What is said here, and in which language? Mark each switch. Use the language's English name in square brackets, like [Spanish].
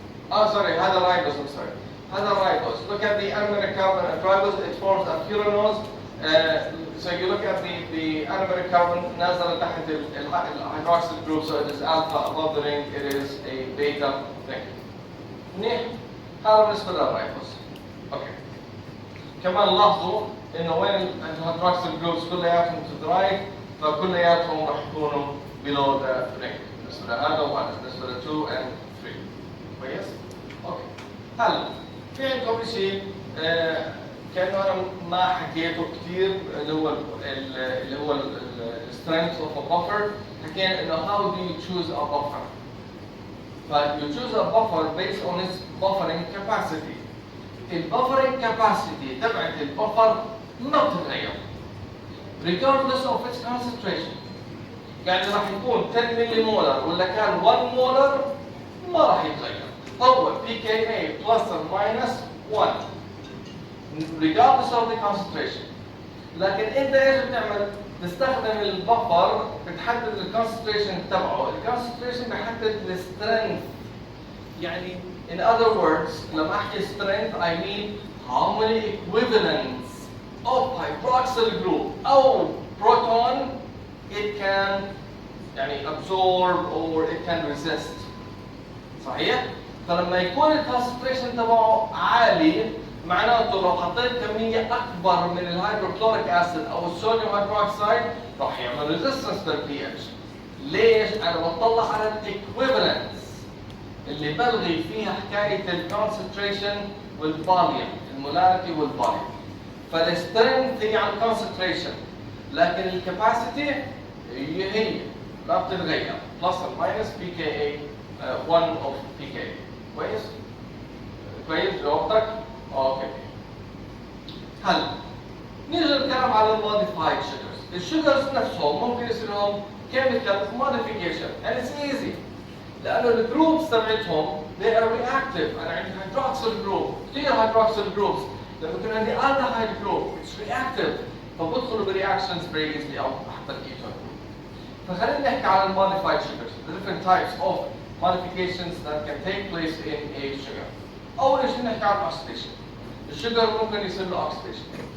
[English] Sorry, هذا ribose. I'm sorry. هذا ribose. Look at the aromatic carbon at ribose. It forms a furanose. So you look at the aromatic carbon [Arabic] نازل تحت الهيدروكسيل [English] group, so it is alpha above the ring, it is a beta ring. [Arabic] منيح؟ هذا بالنسبة للرايبوز. اوكي. كمان لاحظوا انه وين الهيدروكسيل جروبس كلياتهم [English] to the right، [Arabic] فكلياتهم راح يكونوا [English] below the ring. [Arabic] بالنسبة لهذا وهذا، بالنسبة ل 2 and 3. كويس؟ اوكي. هلا في عندكم شيء كأنه أنا ما حكيته كثير اللي هو [English] strength of a buffer. [Arabic] حكينا إنه [English] how do you choose a buffer؟ You choose a buffer based on its buffering capacity. [Arabic] الbuffering capacity تبعت البفر ما بتتغير regardless of its concentration. يعني راح يكون 10 ملي مولر ولا كان 1 مولر ما راح يتغير. [English] هو pKa plus or minus 1. regardless of the concentration. [Arabic] لكن انت ايش بتعمل؟ تستخدم البفر بتحدد الكونسنتريشن تبعه، الكونسنتريشن بيحدد السترينث. [English] يعني in other words [Arabic] لما احكي [English] strength I mean how many equivalents of hydroxyl group او proton it can يعني absorb or it can resist. [Arabic] صحيح؟ فلما يكون الكونسنتريشن تبعه عالي معناته لو حطيت كمية أكبر من الهيدروكلوريك أسيد أو الصوديوم هيدروكسيد راح يعمل ريزيستنس للبي اتش. ليش؟ أنا بطلع على الإكويفالنس اللي بلغي فيها حكاية الكونسنتريشن والفوليوم، المولاريتي والفوليوم. فالسترينث هي على الكونسنتريشن، لكن الكاباسيتي هي لا بتتغير. بلس أو ماينس pKa 1 of pKa. كويس؟ كويس جاوبتك؟ اوكي. هلا نيجي نتكلم على الموديفايد شوجرز. الشوجرز نفسهم ممكن يصير لهم كيميكال موديفيكيشن [English] and it's easy [Arabic] لانه الجروبس تبعتهم [English] they are reactive. [Arabic] انا عندي هيدروكسيل جروب، كثير هيدروكسيل جروبس. لما يكون عندي aldehyde جروب [English] it's reactive. [Arabic] فبدخلوا برياكشنز [English] very easily [Arabic] او حتى الكيتون. فخلينا نحكي على الموديفايد [English] sugars, the different types of modifications that can take place in a sugar. [Arabic] اول شيء نحكي عن الاكسديشن. الشجر ممكن يصير له oxidation.